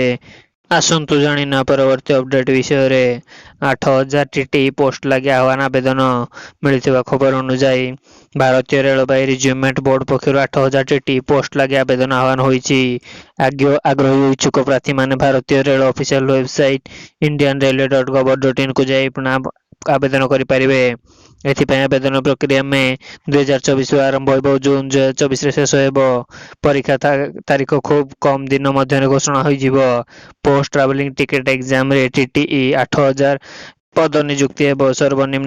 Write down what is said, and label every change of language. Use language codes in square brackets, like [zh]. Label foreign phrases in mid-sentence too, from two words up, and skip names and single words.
[or] ଆସନ୍ତୁ ଜାଣିନେବା ପରବର୍ତ୍ତୀ ଅପଡେଟ୍ ବିଷୟରେ। 8,000 TTE ପୋଷ୍ଟ ଲାଗି ଆହ୍ୱାନ ଆବେଦନ। ମିଳିଥିବା ଖବର ଅନୁଯାୟୀ ଭାରତୀୟ ରେଳବାଇ [en] recruitment board [or] ପକ୍ଷରୁ 8,000 TTE ପୋଷ୍ଟ ଲାଗି ଆବେଦନ ଆହ୍ୱାନ ହୋଇଛି। ଆଗ୍ରହୀ ଇଚ୍ଛୁକ ପ୍ରାର୍ଥୀମାନେ ଭାରତୀୟ ରେଳ [en] official website [or] indianrailway.gov.in କୁ ଯାଇ ଆବେଦନ କରିପାରିବେ। ଏଥିପାଇଁ ଆବେଦନ ପ୍ରକ୍ରିୟା ମେ 2024ରୁ ଆରମ୍ଭ ହେବ ଓ ଜୁନ୍ 2024ରେ ଶେଷ ହେବ। ପରୀକ୍ଷା ତାରିଖ ଖୁବ୍ କମ୍ ଦିନ ମଧ୍ୟରେ ଘୋଷଣା ହୋଇଯିବ। [en] post travelling ticket [or] ଏକ୍ସାମରେ TTE 8,000 ପଦ ନିଯୁକ୍ତି ହେବ।